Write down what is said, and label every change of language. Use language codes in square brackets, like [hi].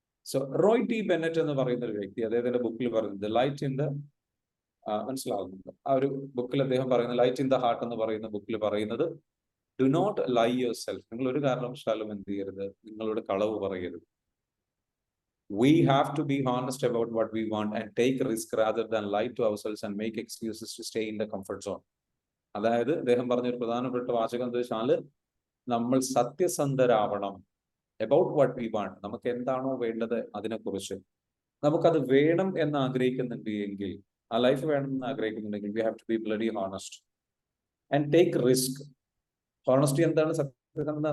[ml] So Roy T Bennett എന്ന് പറയുന്ന ഒരു വ്യക്തി അദ്ദേഹത്തിന്റെ ബുക്കിൽ പറയുന്നത് ലൈറ്റ് ഇൻ ദ മനസ്സിലാകുന്നുണ്ട്. ആ ഒരു ബുക്കിൽ അദ്ദേഹം പറയുന്നത് ലൈറ്റ് ഇൻ ദ ഹാർട്ട് എന്ന് പറയുന്ന ബുക്കിൽ പറയുന്നത് [en] Do not lie yourself. [ml] നിങ്ങൾ ഒരു കാരണവശാലും എന്ത് ചെയ്യരുത്, നിങ്ങളോട് കളവ് പറയരുത്. [en] We have to be honest about what we want and take risk rather than lie to ourselves and make excuses to stay in the comfort zone. [ml] അതായത് അദ്ദേഹം പറഞ്ഞ ഒരു പ്രധാനപ്പെട്ട വാചകം എന്താ വെച്ചാൽ നമ്മൾ സത്യസന്ധരാവണം. [en] about what we want. [ml] നമുക്ക് എന്താണോ വേണ്ടത് അതിനെക്കുറിച്ച്. നമുക്കത് വേണം എന്ന് ആഗ്രഹിക്കുന്നുണ്ട് എങ്കിൽ, ആ ലൈഫ് വേണം എന്ന് ആഗ്രഹിക്കുന്നുണ്ടെങ്കിൽ, [en] We have to be bloody honest and take risk. [ml] Honesty എന്താണ്? സത്യസന്ധത.